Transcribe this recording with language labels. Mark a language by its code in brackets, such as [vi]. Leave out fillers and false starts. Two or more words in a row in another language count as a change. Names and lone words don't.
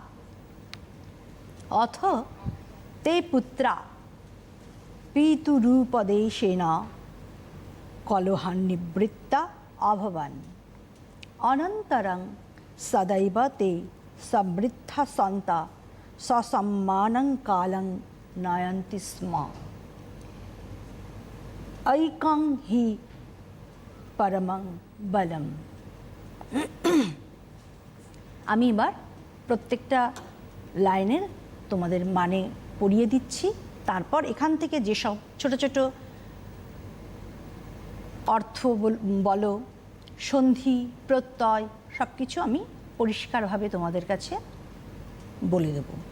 [sa] অথ তে পুত্রা পিতুরূপদেশেন কলহান্নিবৃত্তা অভবন অনন্তরং সদৈব তে সমৃদ্ধা সন্তা সসম্মানং কালং নয়ন্তি স্ম। ঐকং হি পরমং বলম। [bn] আমি এবার প্রত্যেকটা লাইনের তোমাদের মানে পড়িয়ে দিচ্ছি, তারপর এখান থেকে যেসব ছোট ছোট অর্থ বলো, সন্ধি, প্রত্যয় সব কিছু আমি পরিষ্কারভাবে তোমাদের কাছে বলে দেব।